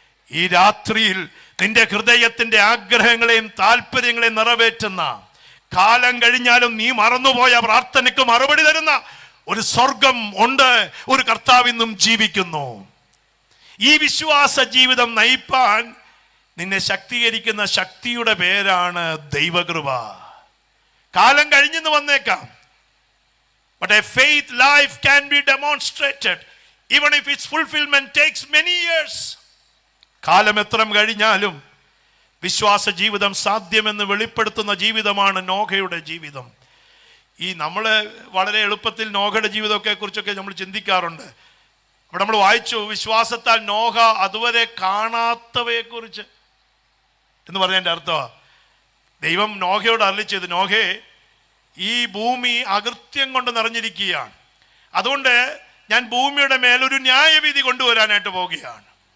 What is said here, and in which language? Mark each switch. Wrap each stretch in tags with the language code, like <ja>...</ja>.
<ml>ഈ രാത്രിയിൽ നിന്റെ ഹൃദയത്തിന്റെ ആഗ്രഹങ്ങളെയും താല്പര്യങ്ങളെയും നിറവേറ്റുന്ന, കാലം കഴിഞ്ഞാലും നീ മറന്നുപോയ പ്രാർത്ഥനയ്ക്ക് മറുപടി തരുന്ന ഒരു സ്വർഗം ഉണ്ട്. ഒരു കർത്താവ് ഇന്നും ജീവിക്കുന്നു. ഈ വിശ്വാസ ജീവിതം നയിപ്പാൻ നിന്നെ ശക്തീകരിക്കുന്ന ശക്തിയുടെ പേരാണ് ദൈവകൃപ. കാലം കഴിഞ്ഞെന്ന് വന്നേക്കാം,</ml> <en>but a faith life can be demonstrated even if its fulfillment takes many years.</en> <ml>കാലം എത്ര കഴിഞ്ഞാലും വിശ്വാസ ജീവിതം സാധ്യമെന്ന് വെളിപ്പെടുത്തുന്ന ജീവിതമാണ് നോഹയുടെ ജീവിതം. ഈ നമ്മൾ വളരെ എളുപ്പത്തിൽ നോഹയുടെ ജീവിതത്തെ കുറിച്ചൊക്കെ നമ്മൾ ചിന്തിക്കാറുണ്ട്. അവിടെ നമ്മൾ വായിച്ചു, വിശ്വാസത്താൽ നോഹ അതുവരെ കാണാത്തവയെക്കുറിച്ച് എന്ന് പറഞ്ഞതിൻ്റെ അർത്ഥം, ദൈവം നോഹയോട് അരുളി ചെയ്തു, നോഹേ, ഈ ഭൂമി അകൃത്യം കൊണ്ട് നിറഞ്ഞിരിക്കുകയാണ്, അതുകൊണ്ട് ഞാൻ ഭൂമിയുടെ മേലൊരു ന്യായവിധി കൊണ്ടുവരാനായിട്ട് പോവുകയാണ്.</ml>